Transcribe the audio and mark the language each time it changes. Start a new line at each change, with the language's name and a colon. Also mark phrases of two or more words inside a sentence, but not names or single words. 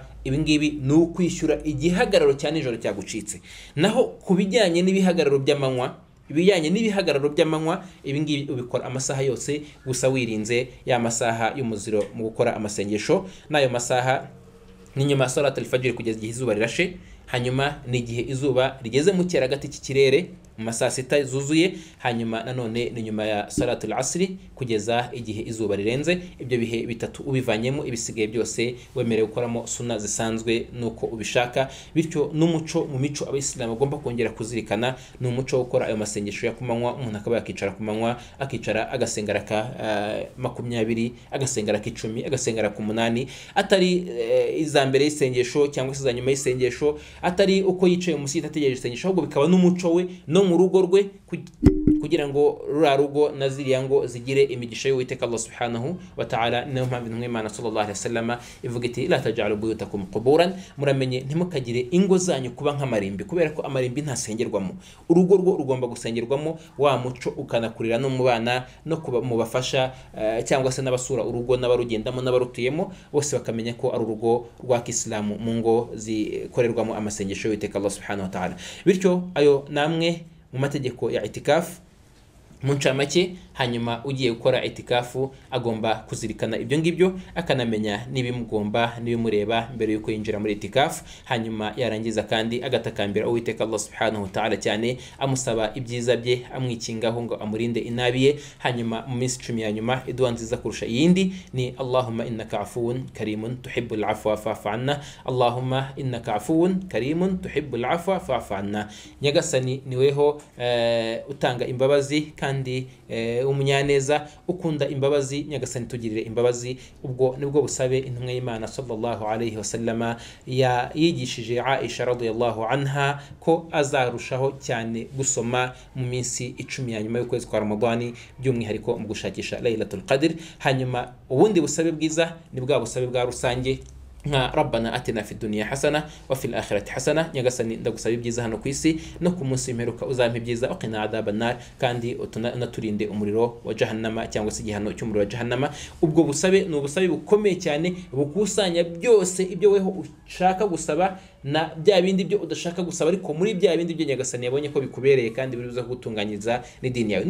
Kinyarwanda: Ibi ngibi ni ukwishyura igihagararo cya nijoro cyagucitse. Naho kubijyanye n'ibihagararo by'amanywa, ibi ngibi ubikora amasaha yose, gusa wirinze ya masaha y'umuziro mu gukora amasengesho. Nayo masaha ni nyuma ya
Arabic: صلاة الفجر
Kinyarwanda: kugeza igihe izuba rirashe, hanyuma ni igihe izuba rigeze mu cyeragati cy'ikirere mu masaha 6 zuzuye, hanyuma nanone ni nyuma ya
Arabic: صلاة العصر
Kinyarwanda: kugeza igihe izuba rirenze. Ibyo bihe bitatu ubivanyemo, ibisigaye byose wemerewe gukoramo sunna zisanzwe nuko ubishaka. Bityo n'umuco mu mico abayisilamu bagomba kongera kuzirikana ni umuco wo gukora ayo masengesho ya kumanywa. Umuntu akaba yakicara kumanywa, akicara agasengera ka 20, agasengera ka 10, agasengera ku 8, atari iza mbere y'isengesho cyangwa se za nyuma y'isengesho, atari uko yicaye umunsi ategereje isengesho, ahubwo bikaba n'umuco we no mu rugo rwe, kugira ngo rura rugo na ziriya ngo zigire imigisha y'Uwiteka
Arabic: الله سبحانه وتعالى.
Kinyarwanda: Niyo mpamvu intumwa y'Imana
Arabic: صلى الله عليه وسلم
Kinyarwanda: ivuga iti
Arabic: لا تجعلوا بيوتكم قبورا,
Kinyarwanda: muramenye ntimukagire ingo zanyu kuba nk'amarimbi, kubera ko amarimbi ntasengerwamo. Urugo rwo rugomba gusengerwamo, wa muco ukanakurira no mu bana no kuba mu bafasha cyangwa se n'abasura urugo n'abarugendamo n'abarutuyemo, bose bakamenya ko ari urugo rwa Kisilamu mu ngo zikorerwamo amasengesho y'Uwiteka
Arabic: الله سبحانه وتعالى.
Kinyarwanda: Bityo ayo namwe mu mategeko ya itikafu mu ncamake. Hanyuma ugiye gukora itikafu agomba kuzirikana ibyo ngibyo, akanamenya n'ibimugomba n'ibimureba mbere yuko yinjira muri itikafu. Hanyuma yarangiza kandi agatakambira Uwiteka
Arabic: الله سبحانه وتعالى
Kinyarwanda: cyane, amusaba ibyiza bye, amwikingaho ngo amurinde inabi ye. Hanyuma mu minsi 10 ya nyuma, idua nziza kurusha iyindi ni
Arabic: اللهم إنك عفو كريم تحب العفو فاعف عنا, اللهم إنك عفو كريم تحب العفو فاعف عنا.
Kinyarwanda: Nyagasani niweho utanga imbabazi kandi umunyaneza, ukunda imbabazi. Nyagasani tugirire imbabazi. Ubwo nibwo busabe intumwa y'Imana
Arabic: صلى الله عليه وسلم
Kinyarwanda: yigishije Aisha
Arabic: رضي الله عنها
Kinyarwanda: ko azarushaho cyane gusoma mu minsi 10 ya nyuma y'ukwezi kwa Ramadani, by'umwihariko mu gushakisha Laylatul Qadr. Hanyuma ubundi busabe bwiza ni bwa busabe bwa rusange nka
Arabic: ربنا آتنا في الدنيا حسنة وفي الآخرة حسنة.
Kinyarwanda: Nyagasani ndagusaba ibyiza hano ku isi no ku munsi w'imperuka, uzampa ibyiza,
Arabic: وقنا عذاب النار,
Kinyarwanda: kandi unaturinde umuriro wa jahannama cyangwa se igihano cy'umuriro wa jahannama. Ubwo busabe ni ubusabe bukomeye cyane, bukusanya byose ibyo weho ushaka gusaba na bya bindi byo udashaka gusaba, ariko muri bya bindi byo Nyagasani yabonye ko bikubereye kandi buri buza gutunganyiriza n'idini yawe.